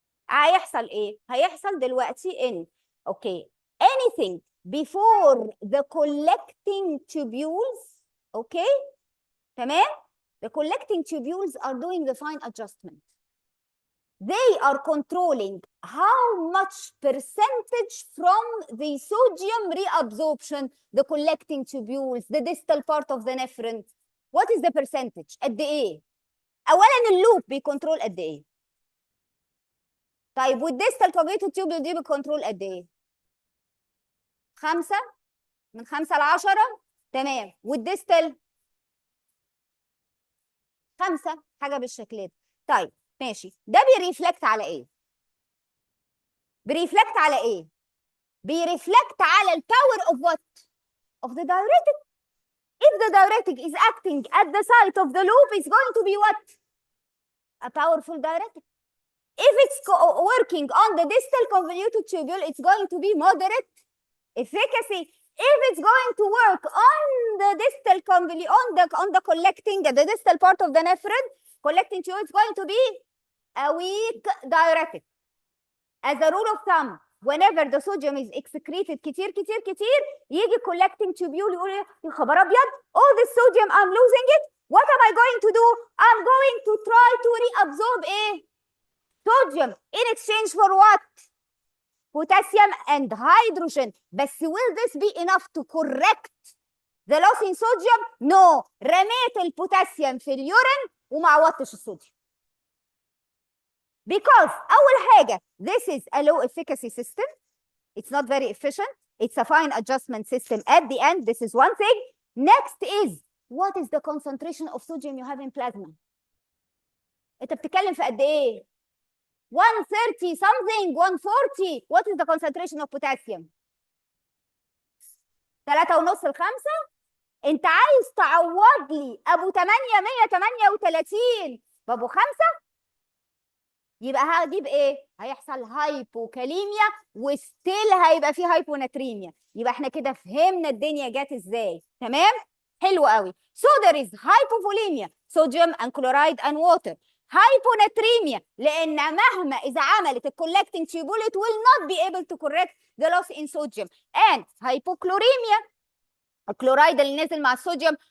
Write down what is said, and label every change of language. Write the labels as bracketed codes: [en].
[ar] هيحصل ايه؟ هيحصل دلوقتي ان [en] anything before the collecting tubules, [ar] تمام? [en] The collecting tubules are doing the fine adjustment. They are controlling how much percentage from the sodium reabsorption, the collecting tubules, the distal part of the nephron. What is the percentage? [ar] قد ايه؟ اولا اللوب بيكنترول قد ايه؟ طيب والديستال convoluted tubule دي بتكنترول قد ايه؟ 5 من 5 ل 10 تمام. والديستال 5 حاجه بالشكل ده. طيب ماشي، ده بيريفلكت على ايه؟ بيريفلكت على ايه؟ بيريفلكت على الباور [en] of what? Of the diuretic. If the diuretic is acting at the site of the loop, it's going to be what? A powerful diuretic. If it's working on the distal convoluted tubule, it's going to be moderate efficacy. If it's going to work on the distal on the collecting, the distal part of the nephron, collecting tubule, it's going to be a weak diuretic. As a rule of thumb, whenever the sodium is excreted [ar] كتير كتير كتير, يجي [en] collecting tubule [ar] يقول يا خبر ابيض, [en] all this sodium I'm losing it. What am I going to do? I'm going to try to reabsorb sodium in exchange for what? Potassium and hydrogen. But will this be enough to correct the loss in sodium? No. [ar] رميت البوتاسيوم في اليورين وما عوضتش الصوديوم. [en] Because [ar] أول حاجة, [en] this is a low efficacy system. It's not very efficient. It's a fine adjustment system at the end. This is one thing. Next is, what is the concentration of sodium you have in plasma? [ar] أنت بتتكلم في قد إيه؟ 130 something, 140. [en] What is the concentration of potassium? [ar] 3.5 ل 5. انت عايز تعوض لي ابو 838 بابو 5، يبقى هجيب ايه؟ هيحصل هايبوكاليميا وستيل هيبقى فيه هايبوناتريميا. يبقى احنا كده فهمنا الدنيا جت ازاي. تمام؟ حلو قوي. [en] So there is hypovolemia, sodium and chloride and water. Hyponatremia [ar] لان مهما اذا عملت الcollecting tubule [en] it will not be able to correct the loss in sodium. And hypochloremia, [ar] الكلورايد اللي نازل مع الصوديوم.